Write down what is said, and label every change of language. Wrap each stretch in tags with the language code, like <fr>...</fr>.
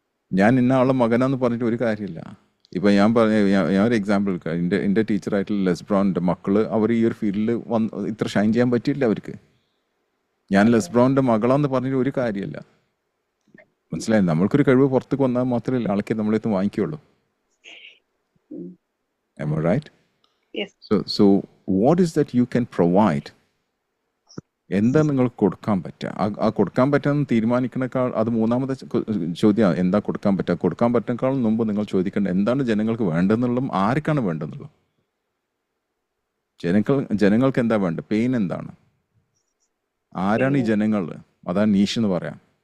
<ml>ഞാൻ ഇന്ന ആളുടെ മകനാന്ന് പറഞ്ഞിട്ട് ഒരു കാര്യമില്ല. ഇപ്പം ഞാൻ ഒരു എക്സാമ്പിൾ, എൻ്റെ ടീച്ചറായിട്ടുള്ള ലെസ്ബ്രോൻ്റെ മക്കള് അവർ ഈ ഒരു ഫീൽഡിൽ ഇത്ര ഷൈൻ ചെയ്യാൻ പറ്റിയില്ല അവർക്ക്. ഞാൻ ലെസ്ബ്രോൻ്റെ മകളാന്ന് പറഞ്ഞിട്ട് ഒരു കാര്യമില്ല. മനസ്സിലായി? നമ്മൾക്കൊരു കഴിവ് പുറത്തേക്ക് വന്നാൽ മാത്രമേ ആൾക്കാർ നമ്മളെത്ത് വാങ്ങിക്കുള്ളൂ.</ml> <en>Am I right? Yes. So what is that you can provide?</en> <ml>എന്താ നിങ്ങൾക്ക് കൊടുക്കാൻ പറ്റുക? ആ കൊടുക്കാൻ പറ്റുമെന്ന് തീരുമാനിക്കണേക്കാൾ, അത് മൂന്നാമത്തെ ചോദ്യം, എന്താ കൊടുക്കാൻ പറ്റുക. കൊടുക്കാൻ പറ്റുന്നേക്കാളും മുമ്പ് നിങ്ങൾ ചോദിക്കേണ്ടത് എന്താണ് ജനങ്ങൾക്ക് വേണ്ടതെന്നുള്ളതും ആർക്കാണ് വേണ്ടതെന്നുള്ളതും. ജനങ്ങൾക്ക് എന്താ വേണ്ടത്? പെയിൻ എന്താണ്? ആരാണ് ഈ ജനങ്ങൾ? അതാണ് നീഷ് എന്ന് പറയാം.</ml>